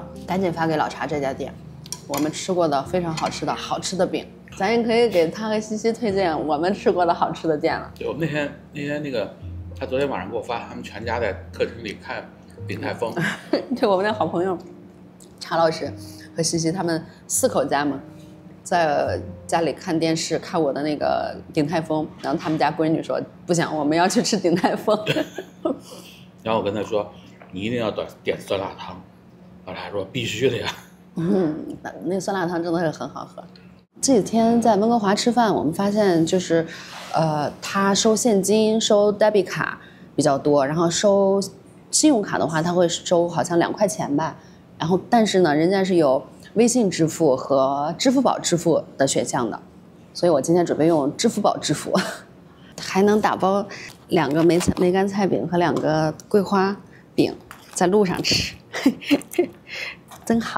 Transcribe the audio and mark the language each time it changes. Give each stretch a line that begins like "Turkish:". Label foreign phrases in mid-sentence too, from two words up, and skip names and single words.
Chinese: 趕緊發給老茶這家店，我們吃過的非常好吃的餅，咱也可以給他和西西推薦我們吃過的好吃的店了。對，那天那個，他昨天晚上給我發，他們全家在客廳裡看鼎泰豐。對，我們那好朋友查老師和西西他們4口家嘛，在家裡看電視，看我的那個鼎泰豐，然後他們家閨女說不行，我們要去吃鼎泰豐。然後我跟他說，你一定要點酸辣湯，然後他說必須的呀。那酸辣湯真的是很好喝。這幾天在溫哥華吃飯，我們發現就是他收現金收 debit 卡比較多，然後收信用卡的話他會收好像2塊錢吧，然後但是呢人家是有微信支付和支付寶支付的選項的，所以我今天準備用支付寶支付，還能打包2個梅乾菜餅和2個桂花餅，在路上吃，真好。